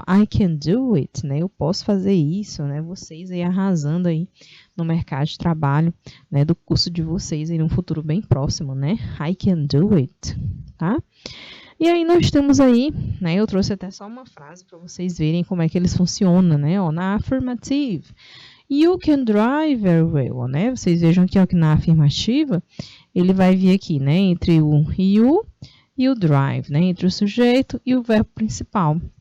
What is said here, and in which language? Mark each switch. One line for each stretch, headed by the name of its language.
English: I can do it,
Portuguese: né? Eu posso fazer isso, né? Vocês aí arrasando aí no mercado de trabalho, né? Do curso de vocês aí no futuro bem próximo, né?
English: I can do it,
Portuguese: tá? E aí nós temos aí, né? Eu trouxe até só uma frase para vocês verem como é que eles funcionam, né? Ó, na
English: affirmative, you can drive very well,
Portuguese: né? Vocês vejam aqui, ó, que na afirmativa, ele vai vir aqui, né? Entre o you e o drive, né? Entre o sujeito e o verbo principal.